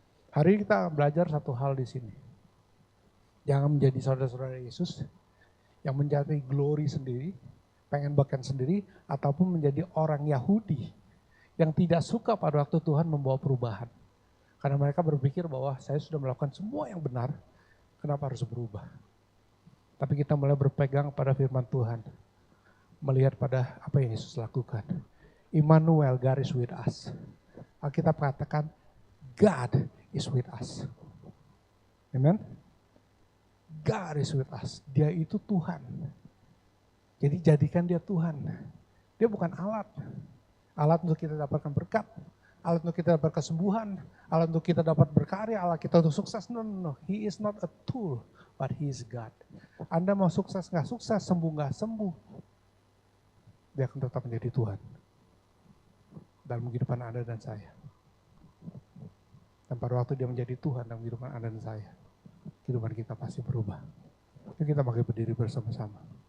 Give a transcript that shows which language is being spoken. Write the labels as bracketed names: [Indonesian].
[Indonesian] Hari ini kita belajar satu hal di sini. Jangan menjadi saudara-saudara Yesus yang mencari glory sendiri, pengen bahkan sendiri, ataupun menjadi orang Yahudi yang tidak suka pada waktu Tuhan membawa perubahan. Karena mereka berpikir bahwa saya sudah melakukan semua yang benar, kenapa harus berubah? Tapi kita mulai berpegang pada firman Tuhan. Melihat pada apa yang Yesus lakukan. [English] Immanuel, God is with us. [Indonesian] Alkitab katakan, [English] God is with us. Amen. God is with us. [Indonesian] Dia itu Tuhan. Jadi jadikan dia Tuhan. Dia bukan alat. Alat untuk kita dapatkan berkat. Alat untuk kita dapat kesembuhan. Alat untuk kita dapat berkarya. Alat kita untuk sukses. [English] No, no, no. He is not a tool, but he is God. [Indonesian] Anda mau sukses nggak sukses, sembuh nggak sembuh. Dia akan tetap menjadi Tuhan. Dalam kehidupan Anda dan saya. Dan pada waktu dia menjadi Tuhan dalam kehidupan Anda dan saya. Kehidupan kita pasti berubah. Yuk kita pakai berdiri bersama-sama.